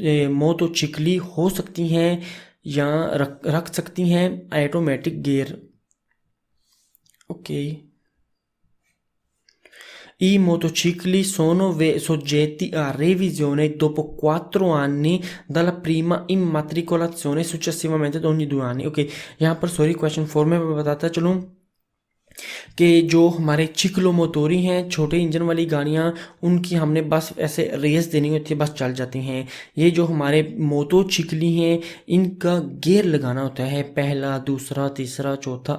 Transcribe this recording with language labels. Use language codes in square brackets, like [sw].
[hi] मोटोचिक्ली हो सकती हैं या रख सकती हैं automatic gear. [it] ओके, I motocicli sono soggetti a revisione dopo 4 anni dalla prima immatricolazione, successivamente ogni 2 anni। [hi] Okay, यहाँ पर सॉरी क्वेश्चन 4 में मैं बताता चलूँ कि जो हमारे चिक्लोमोटोरी हैं, छोटे इंजन वाली गाड़ियाँ, उनकी हमने बस ऐसे रेस देनी होती है, बस चल जाती हैं। ये जो हमारे मोटोचिक्ली हैं, इनका गियर लगाना होता है, पहला, दूसरा, तीसरा, चौथा।